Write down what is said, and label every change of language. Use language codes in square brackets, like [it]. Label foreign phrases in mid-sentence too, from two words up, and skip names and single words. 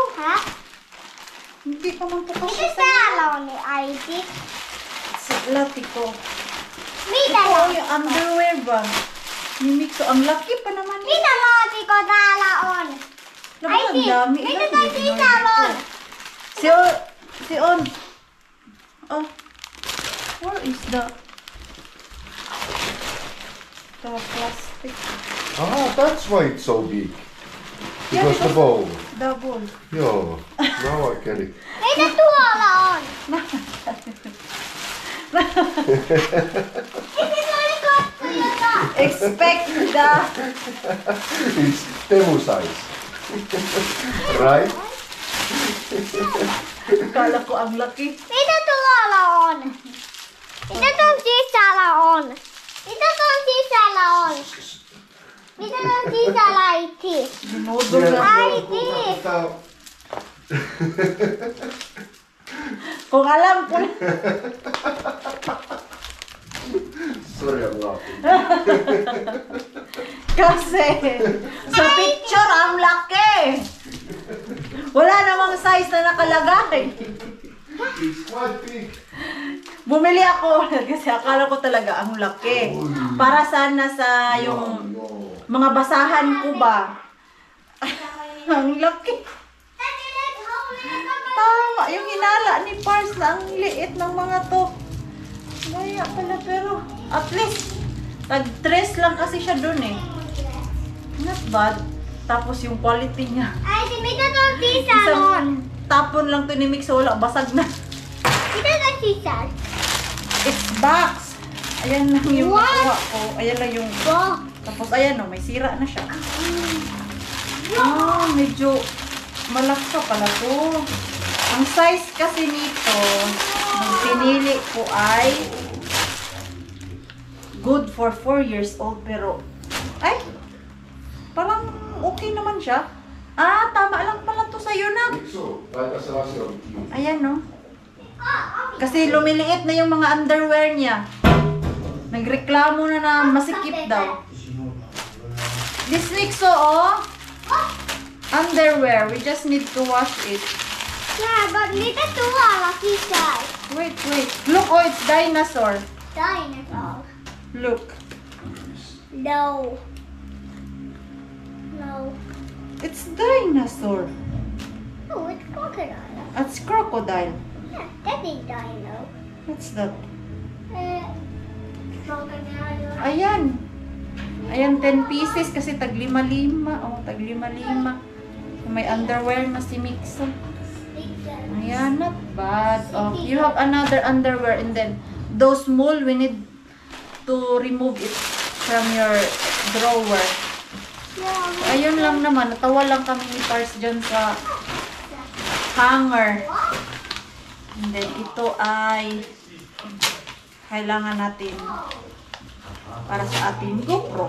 [tl] Hindi pa man po kasi sa latiko. Ito yung underwear ba? Ni Mixo, ang laki pa naman ito. Naku, ang dami. Ilan yung in-order ko? [en] Si On. Oh. Where is the plastic? Ah, that's why it's so big. Yeah, Because the bowl. Double. Joo, now I get it. Expect the... It's Temu size. Right? [tl] Kala ko ang laki. [fi] Mitä tuolla on? Mitä tuon sisällä on? Mitä tuon sisällä on? Mitä tuon sisällä äiti? [tl] Dinodol na. [fi] Äiti! [tl] Kung alam ko na. [en] Sorry, I'm laughing. [tl] Kasi sa picture ang laki. Wala namang size na nakalagay. [en] It's quite big. [tl] Bumili ako kasi akala ko talaga ang laki. Para sana sa yung mga basahan ko ba. Ang laki. Tama, yung hinala ni Pars na ang liit ng mga to. Kaya pala pero [en] at least [tl] tag-tres lang kasi siya dun eh. [en] Not bad. [tl] Tapos yung quality niya. [fi] Äiti, mitä tuon sisällä on? [tl] Isang tapon lang to ni Mix, wala, basag na. [fi] Mitä tuon sisällä? [en] It's box. [tl] Ayan lang yung [en] What? [tl] nakuha ko. Ayan lang yung... Oh. Tapos ayan o, may sira na siya. Ah, medyo malaksa pala to. Ang size kasi nito, nung pinili ko ay [en] good for 4 years old [tl] pero ay, parang okay naman siya. Ah, tama lang pala to sa'yo na. Mixo, [fi] laita se asia on kiinni. [tl] Ayan no. Kasi lumiliit na yung mga underwear niya. Nagreklamo na masikip daw. [en] This Mixo, oh. Underwear. We just need to wash it. Yeah, but [fi] mitä tuolla sisällä? [en] Wait. Look, oh, it's dinosaur. Dinosaur. Look. No. It's dinosaur. Oh, it's crocodile. It's crocodile. Yeah, that is dino. What's that? Crocodile. [tl] Ayan. Ayan, 10 pieces kasi tag 5-5. Oh, tag 5-5. May underwear na si Mixo. Ayan, [en] not bad. Oh, you have another underwear and then those small, we need to remove it from your drawer. Yeah. [tl] Ayun lang naman, natawa lang kami ni Pars dyan sa hanger. And then ito ay kailangan natin para sa ating GoPro.